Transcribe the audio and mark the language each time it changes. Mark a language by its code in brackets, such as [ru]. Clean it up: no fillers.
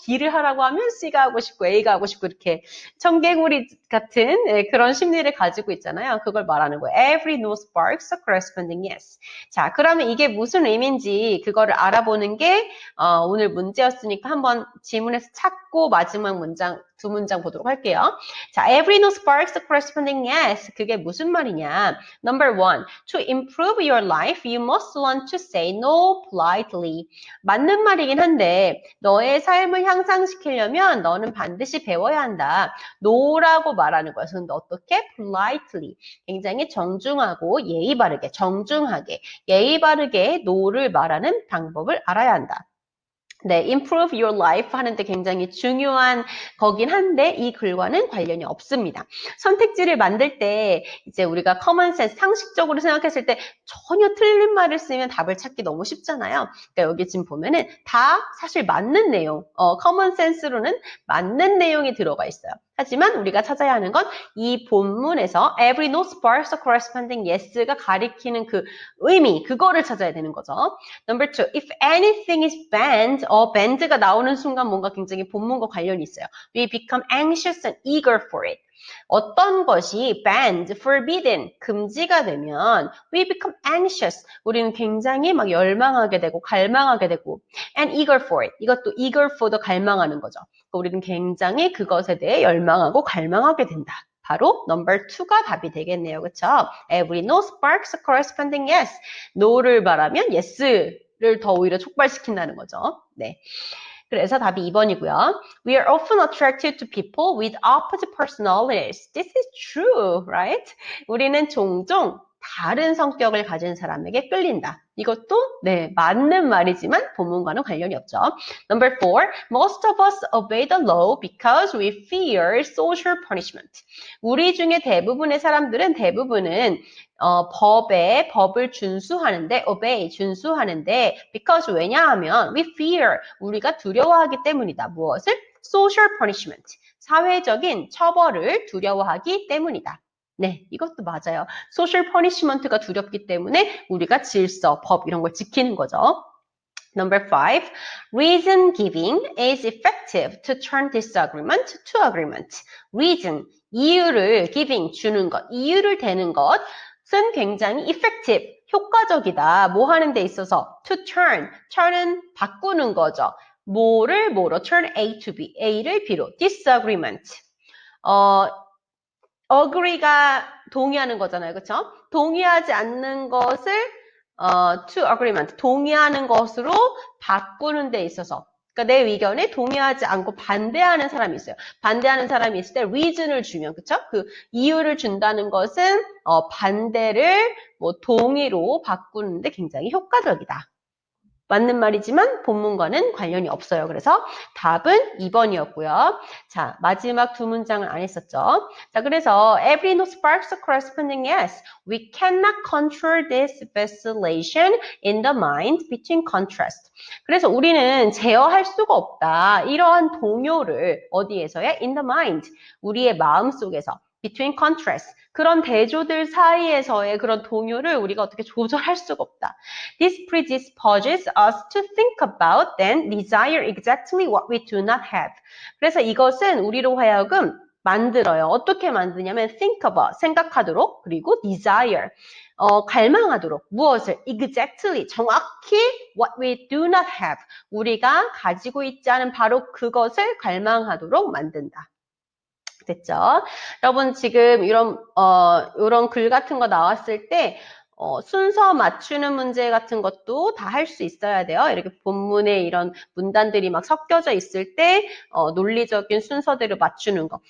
[ko] B를 하라고 하면 C가 하고 싶고 A가 하고 싶고 이렇게 청개구리 같은 그런 심리를 가지고 있잖아요. 그걸 말하는 거예요. [en] Every no sparks a corresponding yes. [ko] 자, 그러면 이게 무슨 의미인지 그거를 알아보는 게 오늘 문제였으니까 한번 지문에서 찾고 마지막 문장 두 문장 보도록 할게요. [en] 자, every no sparks a corresponding yes. [ko] 그게 무슨 말이냐? [en] Number one, to improve your life, you must learn to say no politely. [ko] 맞는 말이긴 한데 너의 삶을 향상시키려면 너는 반드시 배워야 한다. no라고 말하는 것은 어떻게? [en] politely. [ko] 굉장히 정중하고 예의 바르게, 정중하게, 예의 바르게 no를 말하는 방법을 알아야 한다. 네, [en] improve your life [ko] 하는데 굉장히 중요한 거긴 한데 이 글과는 관련이 없습니다. 선택지를 만들 때 이제 우리가 common sense, 상식적으로 생각했을 때 전혀 틀린 말을 쓰면 답을 찾기 너무 쉽잖아요. 그러니까 여기 지금 보면은 다 사실 맞는 내용, common sense로는 맞는 내용이 들어가 있어요. 하지만 우리가 찾아야 하는 건 이 본문에서 [en] every no sparks a corresponding yes [ko] 가 가리키는 그 의미, 그거를 찾아야 되는 거죠. [en] Number two, if anything is banned, [ko] band가 나오는 순간 뭔가 굉장히 본문과 관련이 있어요. [en] We become anxious and eager for it. [ko] 어떤 것이 [en] banned, forbidden, [ko] 금지가 되면 [en] we become anxious. [ko] 우리는 굉장히 막 열망하게 되고 갈망하게 되고 and eager for it. 이것도 [en] eager for [ko] 도 갈망하는 거죠. 우리는 굉장히 그것에 대해 열망하고 갈망하게 된다. 바로 number 2가 답이 되겠네요. [en] 그쵸? Every no sparks a corresponding yes. [ko] no를 말하면 yes를 더 오히려 촉발시킨다는 거죠. 네. 그래서 답이 2번이고요. [en] We are often attracted to people with opposite personalities. This is true, right? [ko] 우리는 종종 다른 성격을 가진 사람에게 끌린다. 이것도 네, 맞는 말이지만 본문과는 관련이 없죠. [en] Number 4, most of us obey the law because we fear social punishment. [ko] 우리 중에 대부분의 사람들은 법을 준수하는데, obey, 준수하는데, because 왜냐하면, [en] we fear, [ko] 우리가 두려워하기 때문이다. 무엇을? social punishment, 사회적인 처벌을 두려워하기 때문이다. 네, 이것도 맞아요. social punishment가 두렵기 때문에 우리가 질서, 법 이런 걸 지키는 거죠. [en] Number 5, reason giving is effective to turn disagreement to agreement. [ko] reason, 이유를 giving, 주는 것, 이유를 대는 것은 굉장히 effective, 효과적이다. 뭐 하는 데 있어서 to turn은 바꾸는 거죠. 뭐로 turn A to B, A를 B로 disagreement. agree가 동의하는 거잖아요. 그렇죠? 동의하지 않는 것을 to agreement, 동의하는 것으로 바꾸는 데 있어서 그러니까 내 의견에 동의하지 않고 반대하는 사람이 있어요. 반대하는 사람이 있을 때 reason을 주면 그쵸? 그 이유를 준다는 것은 반대를 뭐 동의로 바꾸는데 굉장히 효과적이다. 맞는 말이지만 본문과는 관련이 없어요. 그래서 답은 2번이었고요. 자, 마지막 두 문장은 안 했었죠. [en] 자, 그래서 every note sparks a corresponding yes. We cannot control this vacillation in the mind between contrast. [ko] 그래서 우리는 제어할 수가 없다. 이러한 동요를 어디에서요? [en] In the mind. [ko] 우리의 마음 속에서. [en] between contrast. [ko] 그런 대조들 사이에서의 그런 동요를 우리가 어떻게 조절할 수가 없다. [en] This predisposes us to think about and desire exactly what we do not have. [ko] 그래서 이것은 우리로 하여금 만들어요. 어떻게 만드냐면 [en] think about, [ko] 생각하도록, 그리고 desire, 갈망하도록. 무엇을? [en] exactly, [ko] 정확히 [en] what we do not have. [ko] 우리가 가지고 있지 않은 바로 그것을 갈망하도록 만든다. 됐죠? 여러분 지금 이런 글 같은 거 나왔을 때 순서 맞추는 문제 같은 것도 다 할 수 있어야 돼요. 이렇게 본문에 이런 문단들이 막 섞여져 있을 때 논리적인 순서대로 맞추는 거.